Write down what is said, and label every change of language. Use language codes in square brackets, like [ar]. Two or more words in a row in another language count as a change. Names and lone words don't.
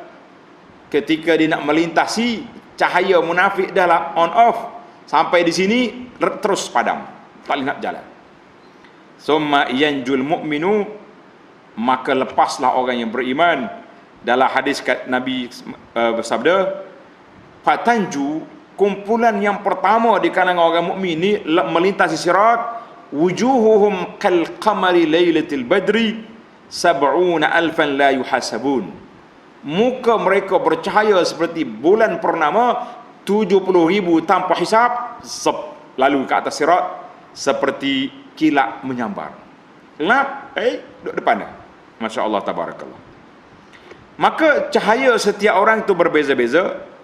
[ms] Ketika dia nak melintasi, cahaya munafik dah lah [en] on off, [ms] sampai di sini terus padam, tak boleh nak jalan. [ar] ثم ينجو المؤمن, [ms] maka lepaslah orang yang beriman. Dalam hadis Nabi bersabda, fatanju, kumpulan yang pertama di kalangan orang mukmin ni melintasi sirat, [ar] وجوههم كالقمر ليلة البدر سبعون ألفا لا يحاسبون, [ms] muka mereka bercahaya seperti bulan purnama 70,000 tanpa hisab, lalu ke atas sirat seperti kilat menyambar. Gelap, duduk depan dia. [ar] ما شاء الله، تبارك الله. [ms] Maka cahaya setiap orang itu berbeza-beza.